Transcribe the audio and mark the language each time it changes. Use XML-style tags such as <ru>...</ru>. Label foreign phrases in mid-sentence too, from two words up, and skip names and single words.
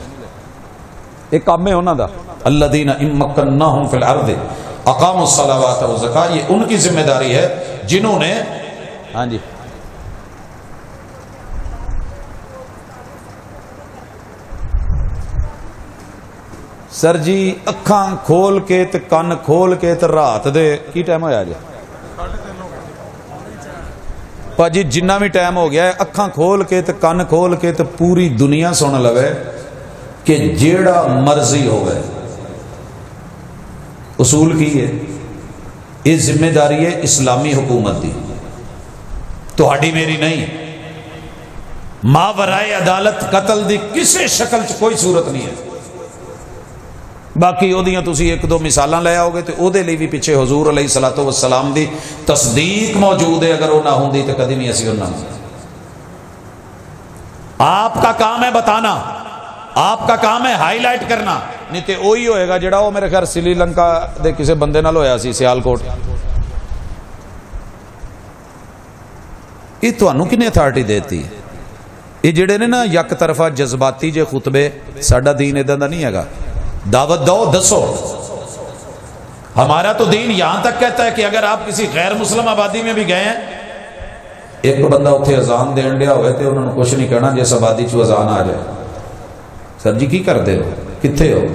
<pa>ایک کام ہے ہونا دا</pa> <ar>الذین امکناہم فی الارض اقاموا الصلاۃ والزکاۃ،</ar> <ur>یہ ان کی ذمہ داری ہے جنہوں نے،</ur> <pa>ہاں جی سر جی اکھاں کھول کے تے کن کھول کے تے رات دے کی ٹائم ہویا جی پاجی جنہ بھی ٹائم ہو گیا ہے اکھاں کھول کے تے کن کھول کے تے پوری دنیا سن لوے کہ جیڑا مرضی ہوئے۔ اصول کی ہے یہ ذمہ داری ہے اسلامی حکومت دی، تہاڈی میری نہیں۔ ماورائے عدالت قتل دی کسی شکل چ کوئی صورت نہیں ہے۔ باقی او دیاں تسی ایک دو مثالاں لے آؤ گے تو او دے لیے بھی پیچھے حضور</pa> <ar>علیہ الصلوۃ والسلام</ar> <pa>دی تصدیق موجود ہے، اگر وہ نہ ہوندی تو کدی نہیں اسی نہ ہوندی۔</pa> <ur>آپ کا کام ہے بتانا، آپ کا کام ہے ہائی لائٹ کرنا، نہیں تو وہی ہوئے گا</ur> <pa>جڑا وہ میرے خیال سری لنکا دے کسی بندے نال ہویا سی سیالکوٹ۔ یہ تانوں کنے اتھارٹی دیتی؟ یہ جڑے نے نا یک طرفہ جذباتی جے خطبے، ساڈا دین اداں دا نہیں ہے۔ دعوت دو، دسو۔</pa> <ur>ہمارا تو دین یہاں تک کہتا ہے کہ اگر آپ کسی غیر مسلم آبادی میں بھی گئے ہیں،</ur> <pa>ایک بندہ اتنے اذان دین دیا ہوئے</pa> <ur>تو انہوں نے کچھ نہیں کہنا</ur> <pa>جس آبادی چ اذان آ جائے،</pa> <ur>سر جی کی کرتے ہو، کتنے ہو؟</ur>